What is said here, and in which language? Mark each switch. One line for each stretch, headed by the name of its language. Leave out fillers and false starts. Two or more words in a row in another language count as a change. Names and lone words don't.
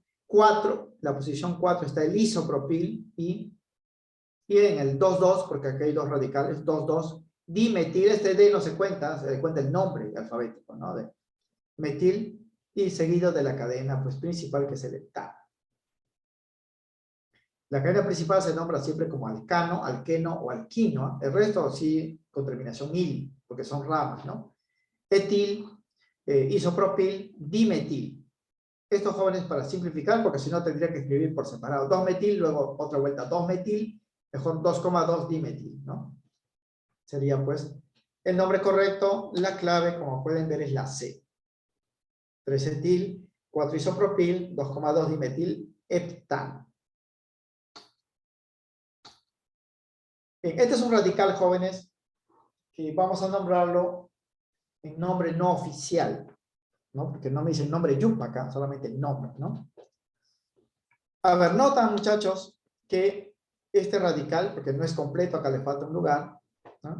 Spanish: 4, la posición 4 está el isopropil y en el 2,2, porque aquí hay dos radicales, 2,2, dimetil, este D no se cuenta el nombre alfabético, ¿no? De metil y seguido de la cadena pues, principal que es el heptano. La cadena principal se nombra siempre como alcano, alqueno o alquino. El resto sí con terminación il, porque son ramas, ¿no? Etil, isopropil, dimetil. Estos jóvenes para simplificar, porque si no tendría que escribir por separado. 2-metil, luego otra vuelta 2-metil, mejor 2,2 dimetil, ¿no? Sería pues el nombre correcto, la clave, como pueden ver, es la C. 3-etil, 4-isopropil, 2,2 dimetil, heptano. Bien, este es un radical, jóvenes, que vamos a nombrarlo en nombre no oficial, ¿no? Porque no me dice el nombre yupa acá, solamente el nombre, ¿no? A ver, notan, muchachos, que este radical, porque no es completo, acá le falta un lugar, ¿no?